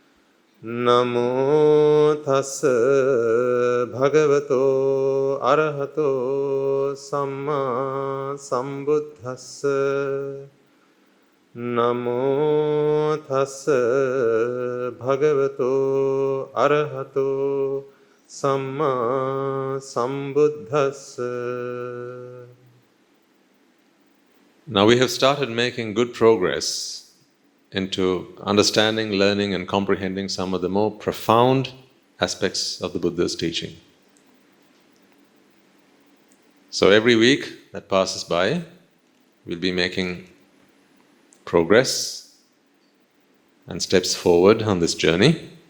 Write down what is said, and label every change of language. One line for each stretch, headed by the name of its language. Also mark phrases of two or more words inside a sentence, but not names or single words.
Pali: Namo tassa bhagavato arahato samma sambuddhassa. Namo tassa bhagavato arahato samma sambuddhassa.
English: Now we have started making good progress into understanding, learning and comprehending some of the more profound aspects of the Buddha's teaching. So every week that passes by, we'll be making progress and steps forward on this journey.